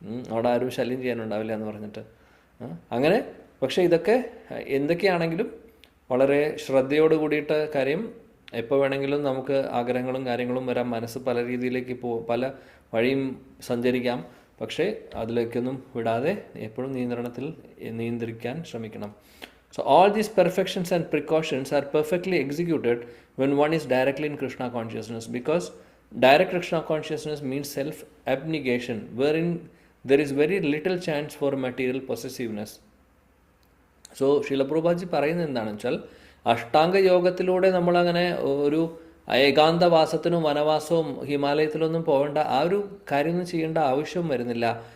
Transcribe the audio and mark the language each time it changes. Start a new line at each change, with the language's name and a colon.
Malayalam: അവിടെ ആരും ശല്യം ചെയ്യാനുണ്ടാവില്ല എന്ന് പറഞ്ഞിട്ട് അങ്ങനെ. പക്ഷേ ഇതൊക്കെ എന്തൊക്കെയാണെങ്കിലും വളരെ ശ്രദ്ധയോട് കൂടിയിട്ട് കാര്യം. എപ്പോൾ വേണമെങ്കിലും നമുക്ക് ആഗ്രഹങ്ങളും കാര്യങ്ങളും വരാം. മനസ്സ് പല രീതിയിലേക്ക് പല വഴിയും സഞ്ചരിക്കാം. പക്ഷേ അതിലേക്കൊന്നും വിടാതെ എപ്പോഴും നിയന്ത്രിക്കാൻ ശ്രമിക്കണം.
English: So all these perfections and precautions are perfectly executed when one is directly in Krishna consciousness, because direct Krishna consciousness means self-abnegation, wherein there is very little chance for material possessiveness.
Malayalam: So Srila Prabhupada പറയുന്നത് എന്താണെന്ന് വെച്ചാൽ, അഷ്ടാംഗ യോഗത്തിലൂടെ നമ്മളങ്ങനെ ഒരു ഏകാന്തവാസത്തിനും വനവാസവും ഹിമാലയത്തിലൊന്നും പോകേണ്ട ആ ഒരു കാര്യമൊന്നും ചെയ്യേണ്ട ആവശ്യം വരുന്നില്ല.